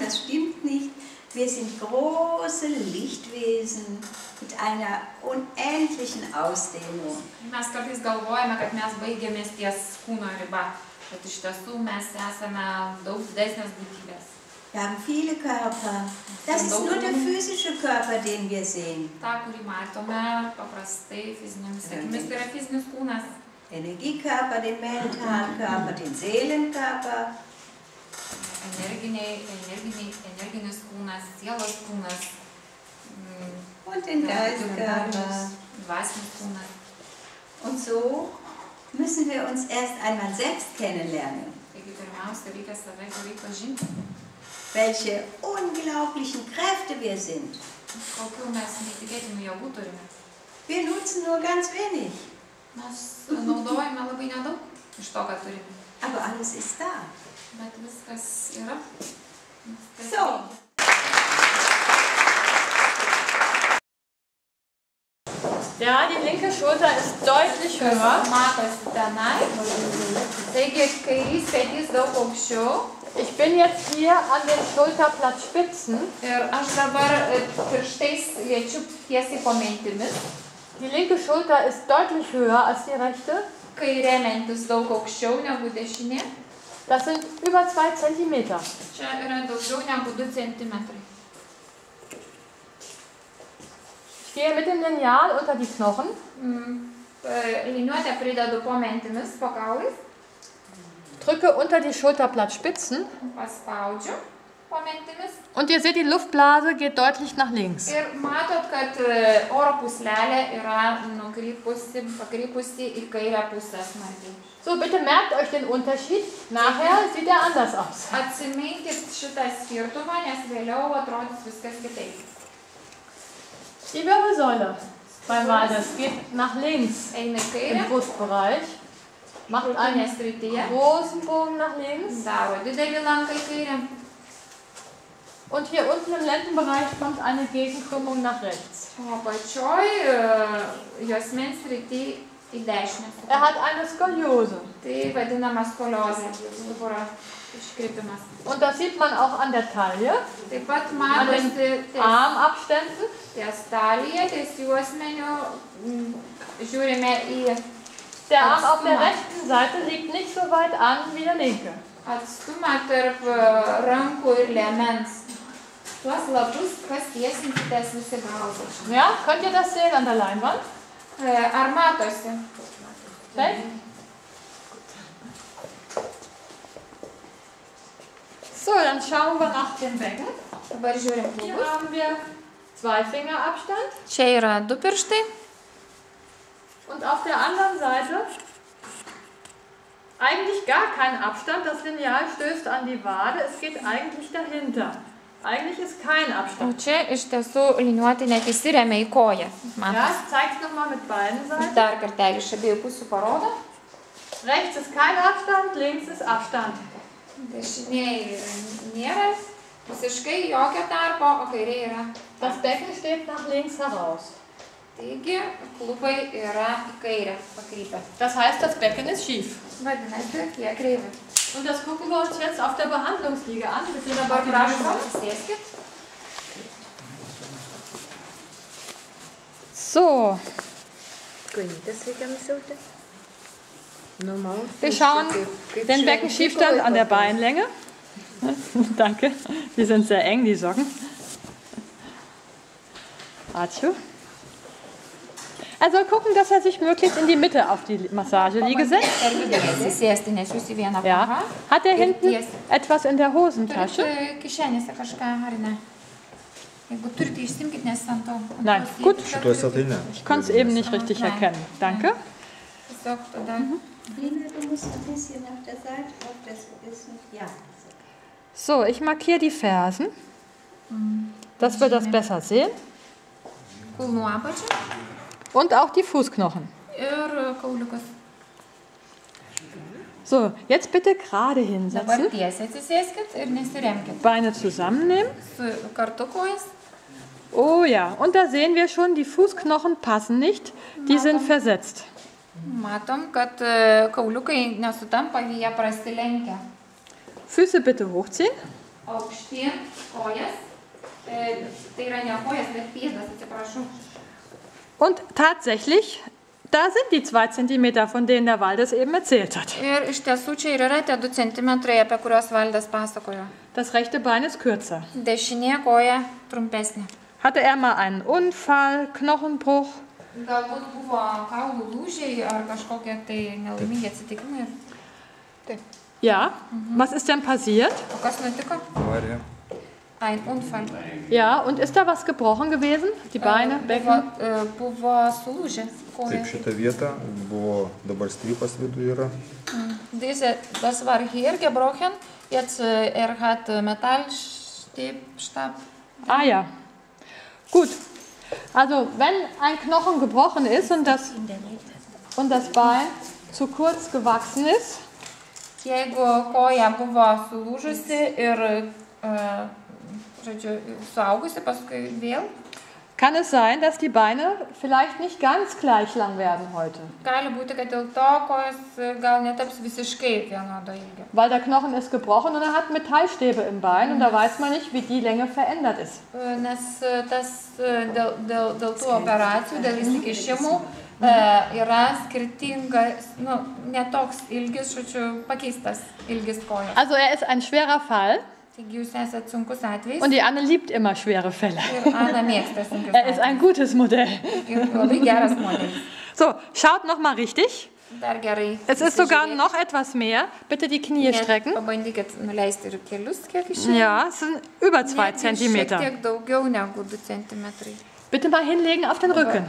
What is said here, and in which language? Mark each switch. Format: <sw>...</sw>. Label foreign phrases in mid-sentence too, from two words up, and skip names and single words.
<de>Das stimmt nicht. Wir sind große Lichtwesen mit einer unendlichen Ausdehnung.</de> <lt>Mes kartais galvojame, kad mes baigėmės ties kūno riba, bet iš tiesų mes esame daug didesnės būtybės.</lt> <de>Wir haben viele Körper. Das ist nur der physische Körper, den wir sehen.</de> <lt>Ta, kurį matome paprastai fizinėmis akimis, tai yra fizinis kūnas.</lt> <de>Energiekörper, den Mentalkörper, den Seelenkörper.</de> <lt>Energinis kūnas, sielos kūnas.</lt> <de>Und den Geistkörper.</de> <lt>Dvasinis kūnas.</lt> <de>Und so müssen wir uns erst einmal selbst kennenlernen.</de> <lt>Taigi pirmiausia, reikia save gerai pažinti.</lt> <de>Welche unglaublichen Kräfte wir sind.</de> <lt>Kokių mes neįtikėtinų jėgų turime.</lt> <de>Wir nutzen nur ganz wenig.</de> <lt>Mes naudojame labai nedaug iš to, ką turime.</lt> <de>Aber alles ist da.</de> <lt>Bet viskas yra.</lt> <de>So. Ja, die linke Schulter ist deutlich höher.</de> <lt>Matosi tenai. Taigi, kairys petys daug aukščiau.</lt> <de>Ich bin jetzt hier an den Schulterblattspitzen.</de> <lt>Ir aš dabar pirštais liečiu tiesiai po mentimis.</lt> <de>Die linke Schulter ist deutlich höher als die rechte.</de> <lt>Kairė mentis daug aukščiau negu dešinė.</lt> <de>Das sind über 2 Zentimeter.</de> <lt>Čia yra daugiau negu 2 centimetrai.</lt> <de>Ich gehe mit dem Lineal unter die Knochen.</de> <lt>Liniuotę pridedu po mentimis, po kaulais.</lt> <de>drücke unter die Schulterblattspitzen</de> <lt>Paspaudžiu po mentimis.</lt> <de>und ihr seht, die Luftblase geht deutlich nach links.</de> <lt>Ir matot, kad oro puslelė yra pakrypusi į kairę pusę smarkiai.</lt> <de>So, bitte merkt euch den Unterschied. Nachher sieht er anders aus.</de> <lt>Atsiminkit šitą skirtumą, nes vėliau atrodys viskas kitaip.</lt> <de>Die Wirbelsäule beim Waldes geht nach links</de> <lt>Eina į</lt> <de>im</de> <lt>kairę,</lt> <de>Brustbereich. Macht einen</de> <lt>krūtinės srityje,</lt> <de>großen Bogen nach links.</de> <lt>daro didelį lanką į kairę.</lt> <de>Und hier unten im Lendenbereich kommt eine Gegenkrümmung nach rechts.</de> <lt>O apačioj juosmens srity į dešinę.</lt> <de>Er hat eine Skoliose.</de> <lt>Tai vadinamas skoliozė, stuburo iškrypimas.</lt> <de>Und das sieht man auch an der Taille,</de> <lt>Taip pat</lt> <de>an</de> <lt>matosi</lt> <de>den Armabständen.</de> <lt>ties talija, ties juosmeniu, žiūrime į</lt> <de>Der Arm auf der rechten Seite liegt nicht so weit an wie der linke.</de> <lt>atstumą tarp rankų ir liemens. Tuos lapus, kas tiesinsitės visi galvos.</lt> <de>Ja, könnt ihr das sehen an der Leinwand?</de> <lt>Ar matosi? Taip?</lt> <de>So, dann schauen wir nach dem Becken.</de> <lt>Dabar žiūrim</lt> <de>Hier</de> <lt>klubus.</lt> <de>haben wir 2 Finger Abstand.</de> <lt>Čia yra 2 pirštai.</lt> <de>Und auf der anderen Seite eigentlich gar kein Abstand. Das Lineal stößt an die Wade. Es geht eigentlich dahinter. Eigentlich ist kein</de> <lt>O</lt> <de>Abstand.</de> <lt>čia iš tiesų liniuotė net įsiremia į koją.</lt> <de>Ja,</de> <lt>Matos.</lt> <de>ich zeige es nochmal mit beiden Seiten.</de> <lt>Dar kartelį iš abiejų pusių parodo.</lt> <de>Rechts ist kein Abstand, links ist Abstand.</de> <lt>Dešinėje nėra visiškai jokio tarpo, o kairėje yra.</lt> <de>Das Becken steht nach links heraus.</de> <lt>Taigi, klubai yra į kairę pakrypę.</lt> <de>Das heißt, das Becken ist schief.</de> <lt>Vadinasi, jie kreivi.</lt> <de>Und das gucken wir uns jetzt auf der Behandlungsliege an. Bitte</de> <lt>Dabar</lt> <de>auf die</de> <lt>prašom</lt> <de>Liege.</de> <lt>atsisėskit.</lt> <de>So,</de> <lt>Kojytės reikia nusiauti.</lt> <de>wir schauen den Beckenschiefstand an der Beinlänge. Danke, die sind sehr eng, die Socken. Atschu. Er soll gucken, dass er sich möglichst in die Mitte auf die Massageliege setzt.</de> <lt>Per vidurį atsisėsti, nes jūs į vieną</lt> <de>Ja.</de> <lt>kohą.</lt> <de>Hat er hinten etwas in der Hosentasche?</de> <lt>Turite kišenėse kažką, ar ne? Jeigu turite, išsimkit, nes ant to.</lt> <de>Nein, gut.</de> <lt>Šituose tai ne.</lt> <de>Ich konnte es eben nicht richtig erkennen. Danke.</de> <lt>Tiesiog tada.</lt> <de>Lina, du musst ein bisschen nach der Seite auf das Gewissen. Ja. So, ich markiere die Fersen, dass wir das besser sehen.</de> <lt>Kulnų apačią</lt> <de>Und auch die Fußknochen.</de> <lt>ir kauliukas.</lt> <de>So, jetzt bitte gerade</de> <lt>Dabar</lt> <de>hinsetzen.</de> <lt>tiesiai atsisėskit ir nesiremkit.</lt> <de>Beine zusammennehmen.</de> <lt>Su kartu kojas.</lt> <de>Oh ja, und da sehen wir schon, die Fußknochen passen nicht. Die sind versetzt.</de> <lt>Matom, kad kauliukai nesutampa, jie prasilenkia.</lt> <de>Füße bitte hochziehen.</de> <lt>Aukštyn kojas. Tai yra ne kojas, bet pėdas, atsiprašau.</lt> <de>Und tatsächlich, da sind die 2 Zentimeter, von denen der Waldes eben erzählt hat.</de> <lt>Ir iš tiesų čia ir yra tie 2 centimetrai, apie kuriuos Valdas pasakojo.</lt> <de>Das rechte Bein ist kürzer.</de> <lt>Dešinė koja trumpesnė.</lt> <de>Hatte er mal einen Unfall, Knochenbruch?</de> <lt>Galbūt buvo kaulų lūžiai ar kažkokie tai nelaimingi atsitikimai.</lt> <de>Ja. Was ist denn passiert?</de> <lt>O kas nutiko? Avarija.</lt> <de>Ein Unfall. Ja, und ist da was gebrochen gewesen? Die Beine, Becken?</de> <lt>Buvo sulūžę koja. Taip, šitą vietą buvo dabar strypas viduje yra.</lt> <de>Das war hier gebrochen. Jetzt hat Metallstab. Ah ja. Gut. Also wenn ein Knochen gebrochen ist und das Bein zu kurz gewachsen ist,</de> <lt>Jeigu koja buvo sulūžusi ir, žodžiu, suaugusi, paskui vėl,</lt> <de>kann es sein, dass die Beine vielleicht nicht ganz gleich lang werden heute.</de> <lt>gali būti, kad dėl to kojos gal netaps visiškai vienodo ilgio.</lt> <de>Weil der Knochen ist gebrochen und er hat Metallstäbe im Bein und da weiß man nicht, wie die Länge verändert ist.</de> <lt>Nes dėl tų operacijų, dėl įsikišimų yra skirtingas, netoks ilgis, žodžiu, pakeistas ilgis kojos.</lt> <de>Also er ist ein schwerer Fall</de> <lt>Taigi jūs esate sunkus atvejis</lt> <de>und die Anne liebt immer schwere Fälle.</de> <lt>ir Ana mėgsta sunkius</lt> <de>Er ist ein gutes Modell.</de> <lt>atvejus. Ir labai geras modelis.</lt> <de>So, schaut nochmal richtig.</de> <lt>Dar gerai.</lt> <de>Es ist sogar noch etwas mehr. Bitte die Knie strecken.</de> <lt>Pabandykit nuleisti ir kelius, kiek išeina.</lt> <de>Ja, es sind über 2</de> <lt>Šiek</lt> <de>Zentimeter.</de> <lt>tiek daugiau negu 2 centimetrai.</lt> <de>Bitte mal hinlegen auf den Rücken.</de>